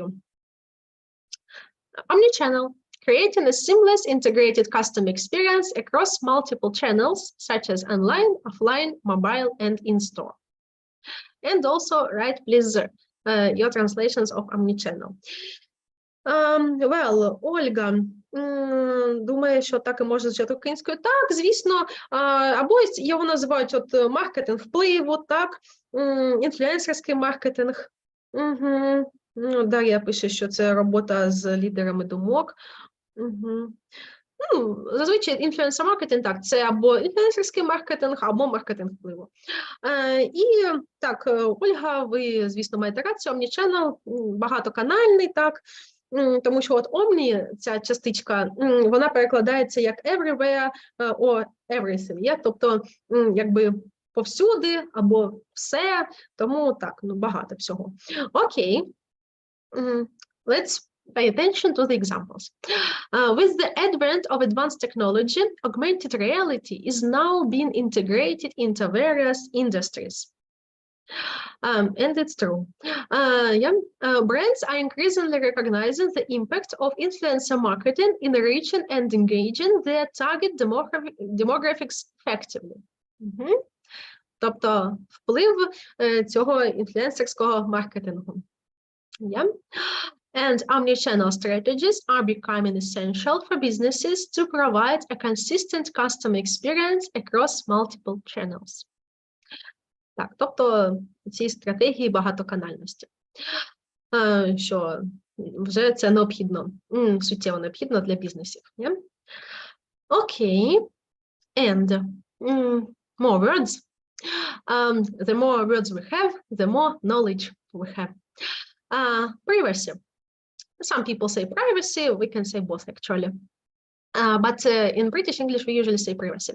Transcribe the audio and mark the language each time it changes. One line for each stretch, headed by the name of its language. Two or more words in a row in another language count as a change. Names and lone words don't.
English: Omnichannel, creating a seamless integrated customer experience across multiple channels, such as online, offline, mobile, and in-store. And also write, please, your translations of omnichannel. Well,
Ukrainian: Ольга, думаю, що так і може звучати українською. Так, звісно, або його називають маркетинг впливу, так, інфлюенсерський маркетинг. Дар'я пише, що це робота з лідерами думок. Зазвичай інфлюенсер-маркетинг, так, це або інфлюенсерський маркетинг, або маркетинг впливу. І так, Ольга, ви, звісно, маєте рацію, omnichannel, багатоканальний, так, тому що от omni, ця частичка, вона перекладається як
English: everywhere or everything, yeah?
Ukrainian: Тобто, якби повсюди або все, тому так, багато всього. Окей,
English: let's pay attention to the examples. With the advent of advanced technology, augmented reality is now being integrated into various industries. And it's true. Brands are increasingly recognizing the impact of influencer marketing in reaching and engaging their target demographics effectively.
Ukrainian: Тобто вплив цього інфлюенсерського маркетингу.
English: And omnichannel strategies are becoming essential for businesses to provide a consistent customer experience across multiple channels.
Ukrainian: Так, тобто ці стратегії багатоканальності, що вже це необхідно, суттєво необхідно для бізнесів. Окей,
English: and more words. The more words we have, the more knowledge we have. Privacy. Some people say privacy, we can say both actually. But in British English, we usually say privacy.